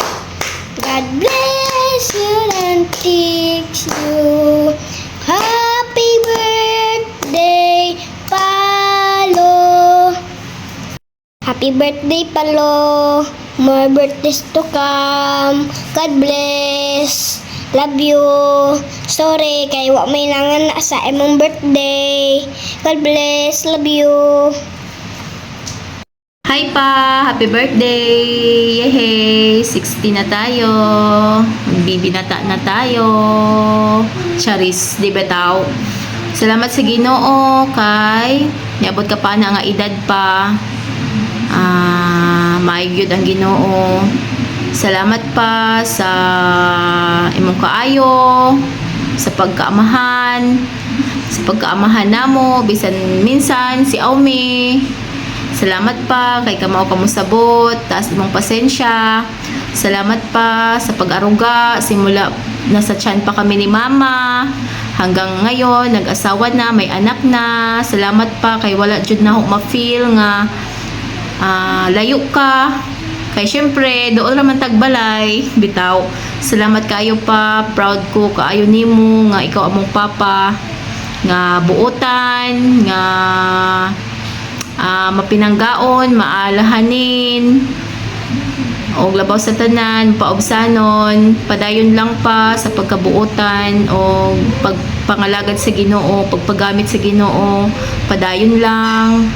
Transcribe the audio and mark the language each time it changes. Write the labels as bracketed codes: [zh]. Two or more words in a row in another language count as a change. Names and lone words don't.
[en] God bless you and teach you. Happy birthday, Palo. Happy birthday, Palo. More birthdays to come. God bless. Love you. Sorry, [ceb] kay wa may nangan sa imong birthday. [en] God bless. Love you. Hi pa! Happy birthday! [tl] Yehey! 60 na tayo. Magbibinata na tayo. [ceb] Charis, di ba tao? Salamat sa Ginoo kay niabot ka pa na nga edad pa. Maayod ang Ginoo. Salamat pa sa imong kaayo, sa pagkaamahan namo bisan minsan si Aumi. Salamat pa kay kamao kamusabot, taas imong pasensya. Salamat pa sa pag-aruga [tl] simula nasa tiyan pa kami ni Mama hanggang ngayon nag-asawa na, may anak na. [ceb] Salamat pa kay wala jud na ako ma-feel nga layo ka. Kay syempre doon naman tagbalay bitaw. Salamat kaayo pa, proud ko kaayo nimo nga ikaw among papa nga buotan nga mapinanggaon, maalahanin o labaw sa tanan, paobsanon, padayon lang pa sa pagkabuotan o pagpangalagad sa Ginoo, pagpagamit sa Ginoo, padayon lang.